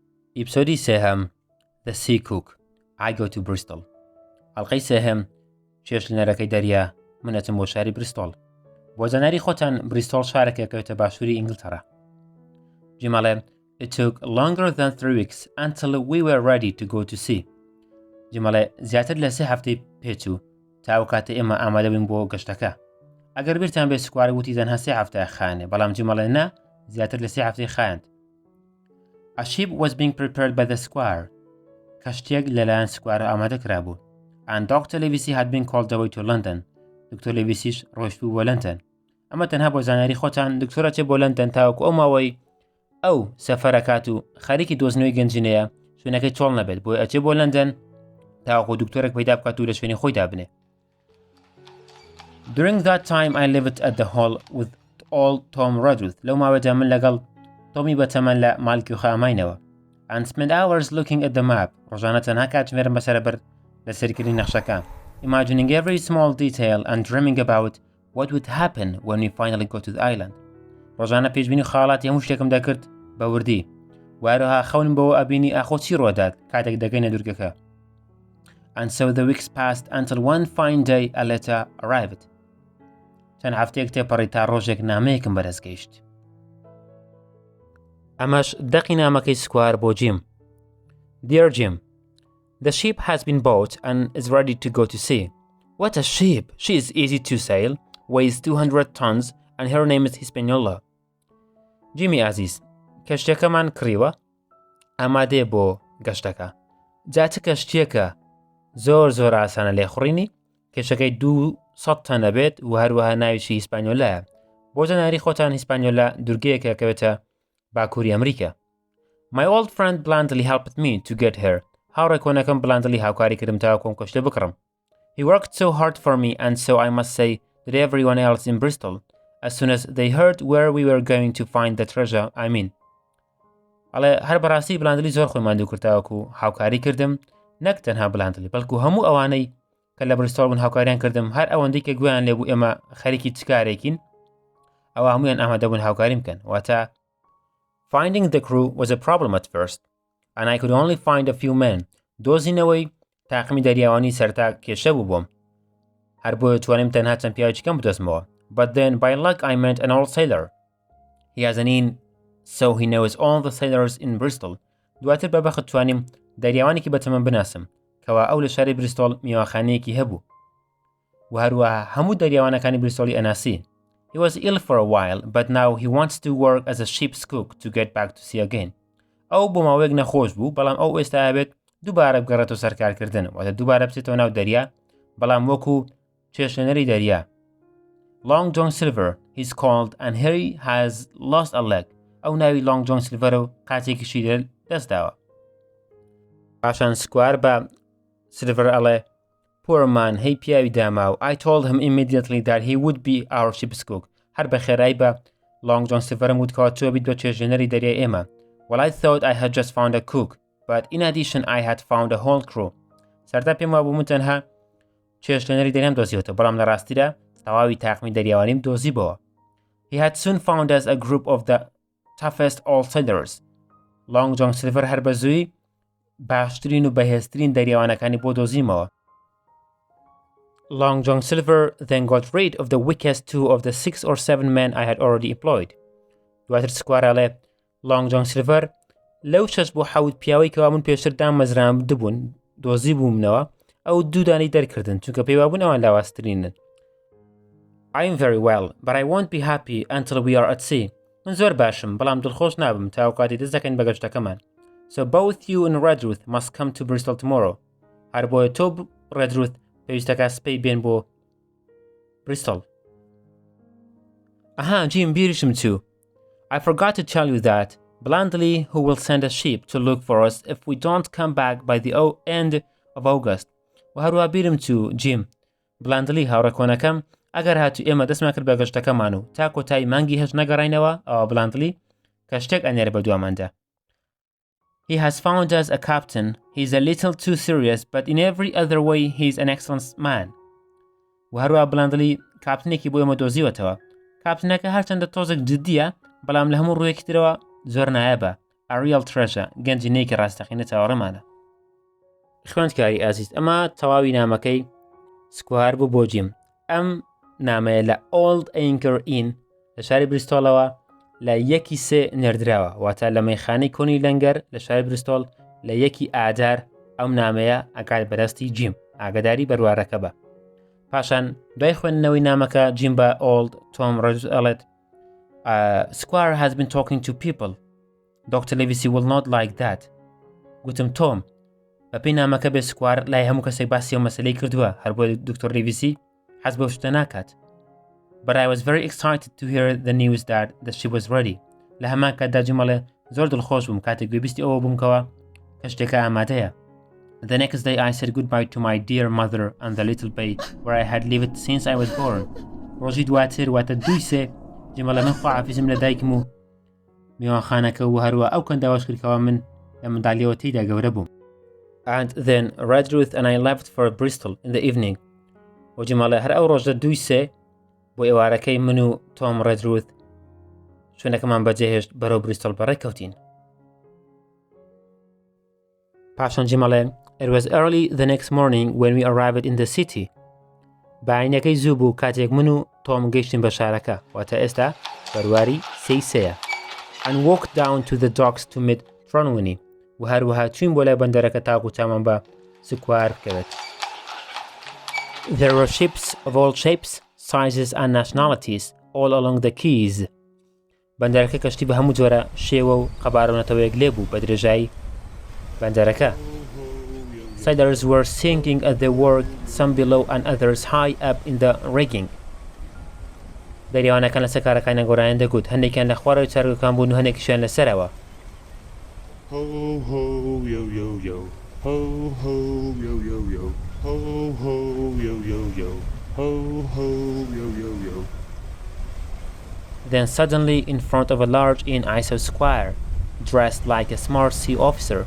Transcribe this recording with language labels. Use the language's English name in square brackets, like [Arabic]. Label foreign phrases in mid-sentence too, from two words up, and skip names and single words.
[Central Kurdish] ئیپسۆدی سێهەم [English] The Sea Cook I Go to Bristol [Central Kurdish] ئەڵقەی سێهەم چێشتلێنەرەکەی دەریا من ئەچم بۆ شاری بریستۆڵ. بۆ زاناری خۆتان بریستۆڵ شارێکێکەوێتە باشووری ئینگلتەرا. [English] جیمەڵێ It took longer than 3 weeks until we were ready to go to sea. [Central Kurdish] جیمەڵێ زیاتر لە 3 هەفتەی پێچوو تا ئەو کاتە ئێمە ئامادە بووین بۆ گەشتەکە. ئەگەر بیرتان بێ سکوایەر وتی تەنها 3 هەفتەیە خایەنێ، بەڵام جیمەڵێ نا زیاتر لە 3 هەفتەی خایەند. [English] A ship was being prepared by the Squire. [Central Kurdish] کەشتێک لەلایەن سکوایەر ئامادە کرابوو. [English] And Dr. Livesey had been called away to London. [Central Kurdish] دکتۆر لیڤیسیش ڕۆیشتبوو بۆ لەندەن. ئەمە تەنها بۆ زانیاری خۆتان دکتۆرە چێ بۆ لەندەن تاوەکو ئەو ماوەی ئەو سەفەرەکات و خەریکی دۆزنەوەی گەنجینەیە شوێنەکەی چۆڵ نەبێت بۆی ئەچێ بۆ لەندەن تاوەکو دکتۆرێک پەیدا بکات و لە شوێنی خۆی دابنێ. [English] During that time I lived at the hall with old Tom Redruth. [Central Kurdish] لەو ماوەیەدا من لەگەڵ تۆمی بەتەمەن لە مالکی و خاماینەوە. [English] And spent hours looking at the map. [Central Kurdish] ڕۆژانە تەنها کاتژمێرم بەسەرەبەر لە سەرکردنی نەخشەکە. [English] Imagining every small detail and dreaming about what would happen when we finally got to the island. [Central Kurdish] ڕۆژانە پێشبینی خاڵاتی هەموو شتێکم دەکرد بە وردی. وایروها خەونم بەوە ئەبینی ئاخۆ چی ڕۆدات کاتێک دەگەینە دوورگەکە. [English] And so the weeks passed until one fine day a letter arrived. [Central Kurdish] چەند هەفتەیەک تێپەڕی تا ڕۆژێک نامەیەکم بەدەستگەیشت. ئەمەش دەقی نامەکەی سکوایەر بۆ جیم. [English] Dear Jim, the ship has been bought and is ready to go to sea. What a ship! She is easy to sail, weighs 200 tons, and her name is Hispaniola. [Central Kurdish] Jimmy عزیز، کەشتەکەمان کڕیوە، ئامادەیە بۆ گەشتەکە. جا چ کەشتیەکە زۆر ئاسانە لێخوڕینی، کێشەکەی 200 تەنە بێت و هەروەها ناویشی هیسپانیۆلایە. بۆ زانیاری خۆتان هیسپانیۆلا دورگەیەکە کەوێتە باکووری ئەمریکا. [English] My old friend blandly helped me to get here. [Central Kurdish] هاوڕێی کۆنەکەم بلاندلی هاوکاری کردم تا کۆم کەشتە بکڕم. [English] He worked so hard for me and so I must say that everyone else in Bristol, as soon as they heard where we were going to find the treasure, I mean. [Central Kurdish] ئەڵێ هەر بەڕاستی بلاندلی زۆر خۆی ماندوو کرداوەکو هاوکاری کردم، نەک تەنها بلاندلی بەڵکو هەموو ئەوانەی کە لە بریستۆڵ بوون هاوکاریان کردم، هەر ئەوەندەی کە گویان لێبوو ئێمە خەریکی چ کارێکین، ئەوە هەموویان ئامادە بوون هاوکاری بکەن. [English] واتە Finding the crew was a problem at first, and I could only find a few men. [Central Kurdish] دۆزینەوەی تاقمی دەریاوانی سەرتا کێشە بوو بۆم. هەر بۆیە توانیم تەنها چەند پیاوێکی کەم بدۆزمەوە. [English] But then by luck I met an old sailor. He has an inn, so he knows all the sailors in Bristol. [Central Kurdish] دواتر بەبەخت توانیم دەریاوانێکی بەتەمەن بناسم کەوا ئەو لە شاری بریستۆڵ میوەخانەیەکی هەبوو. و هەروەها هەموو دەریاوانەکانی بریستۆڵی ئەناسی. [English] He was ill for a while, but now he wants to work as a ship's cook to get back to sea again. [Central Kurdish] ئەو بۆ ماوەیەک نەخۆش بوو، بەڵام ئەو ئێستا ئەبێت دووبارە بگەڕێتەوە سەرکارکردن، واتە دووبارە بچێتەوە ناو دەریا، بەڵام وەکو چێشتلێنەری دەریا. [English] Long John Silver he's called and he has lost a leg. [Central Kurdish] ئەو ناوی Long John Silver و قاچێکیشی لێ دەستداوە. پاشان سکوایەر بە سیلڤەر ئەڵێ [English] Poor man, [Central Kurdish] هەی پیاوی داما و [English] I told him immediately that he would be our ship's cook. [Central Kurdish] هەر بە خێرایی بە Long John Silverم وتکەوە تۆ بیت بە چێژێنەری دەریای ئێمە. [English] Well, I thought I had just found a cook, but in addition I had found a whole crew. [Central Kurdish] سەرتا پێم وابوو من تەنها چێژێنەری دەریام دۆزیوەتەوە، بەڵام لە ڕاستیدا تەواوی تاقمی دەریاوانیم دۆزیبەوە. [English] He had soon found us a group of the toughest old sailors. [Central Kurdish] Long John Silver هەر بە زووی باشترین و بەهێزترین دەریاوانەکانی بۆ دۆزیمەوە. [English] Long John Silver then got rid of the weakest 2 of the 6 or 7 men I had already employed. [Central Kurdish] دواتر سکوایەر ئەڵێ Long John Silver لەو 6 بۆ 7 پیاوەی کەوا من پێشتر دامەزران دەبوون دۆزی بوومنەوە ئەو دوودانی دەرکردن چونکە پێی وابوون ئەوان لاواسترینن. [English] I am very well, but I won't be happy until we are at sea. [Central Kurdish] من زۆر باشم بەڵام دڵخۆش نابم تا کاتی دەست دەکەین بە گەشتەکەمان. [English] So both you and Redruth must come to Bristol tomorrow. [Central Kurdish] هەر بۆیە تۆ Redruth پێویستەکە سپەی بێن بۆ بریستۆڵ. ئەها جیم بیریشم چوو. [English] I forgot to tell you that Blandly who will send a ship to look for us if we don't come back by the end of August. [Central Kurdish] و هەروە بیرم چوو جیم. بلاندلی هاوڕێ کۆنەکەم ئەگەر هاتوو ئێمە دەستمان کرد بە گەشتەکەمان و تا کۆتایی مانگی هەش نەگەڕاینەوە ئەوە بلاندلی کە شتێک ئەنێرە بە دواماندا. [English] He has found us a captain. He's a little too serious, but in every other way he's an excellent man. [Central Kurdish] و هەروە بلاندلی کاپتنێکی بۆ ئێمە دۆزیوەتەوە. کاپتنەکە هەرچەندە تۆزێک جددیە، بەڵام لە هەموو ڕوویەکی ترەوە زۆر نایابە. [English] a real treasure [Central Kurdish] گەنجینەیەکی ڕاستەقینە چاوەڕێمانە. خوێندکاری ئازیز ئەمە تەواوی نامەکەی سکوایەر بوو بۆ جیم. ئەم نامەیە لە Old Anchor Inn لە شاری بریستۆڵەوە لە 1/3 نێردراوە، واتە لە مەیخانەی کۆنی لەنگەر لە شاری بریستۆڵ لە 1 ئادار ئەم نامەیە ئەگات بەدەستی جیم ئاگداری بەروارەکە بە. پاشان دوای خوێندنەوەی نامەکە جیم بە Old Tom ئەڵێت [English] Squire has been talking to people. Dr. Livesey will not like that. [Central Kurdish] گوتم تۆم بەپێی نامەکە بێ سکوار لای هەموو کەسێک باسی ئەو مەسەلەی کردووە هەر بۆ دکتۆر لیڤیسی حەز بەو شتە ناکات. [English] But I was very excited to hear the news that she was ready. [Central Kurdish] لە هەمان کاتدا جیمەڵێ زۆر دڵخۆش بووم کاتێک گوێبیستی ئەوە بوومکەوە کە شتێکە ئامادەیە. [English] The next day I said goodbye to my dear mother and the little bay where I had lived since I was born. [Central Kurdish] ڕۆژی دواتر واتە 2/3 جیمەڵە من خواحافیزم لە دایکم و میوانخانەکە و هەروە ئەو کەنداوەش کردکەوە من لە منداڵیەوە تێیدا گەورە بووم. [English] And then Redruth and I left for Bristol in the evening. [Central Kurdish] و جیمەڵێ هەر ئەو ڕۆژە 2/3 بۆ ئێوارەکەی من و تۆم ڕێدروث شوێنەکەمان بەجێهێشت بەرەو بریستۆڵ بەڕێکەوتین. پاشان جیمەڵێ [English] It was early the next morning when we arrived in the city. [Central Kurdish] باینەکەی زوو بوو کاتێک من و تۆم گەیشتین بە شارەکە واتە ئێستا بەرواری 3 [English] and walked down to the docks to meet Tronwini [Central Kurdish] و هەروەها چوین بۆ لای بەندەرەکە تاکو چامان بە سکوایەر بکەوێت. [English] There were ships of all shapes, sizes and nationalities all along the quays. [Central Kurdish] بەندەرەکە کەشتی بە هەموو جۆرە شێوە و قەبارەونەتەوەیەک لێبوو بە درێژایی بەندەرەکە. [English] Sailors were singing at their work, some below and others high up in the rigging. [Central Kurdish] دەریاوانەکان لەسەر کارەکانیان گۆڕایان دەگوت هەندێکیان لە خوارەوەی چارگەکان بوون و هەندێکیشیان لەسەرەوە. Ho ho yo yo yo, ho ho yo yo yo, ho ho yo yo yo, ho ho yo yo yo. [English] Then suddenly in front of a large inn I saw Squire, dressed like a smart sea officer.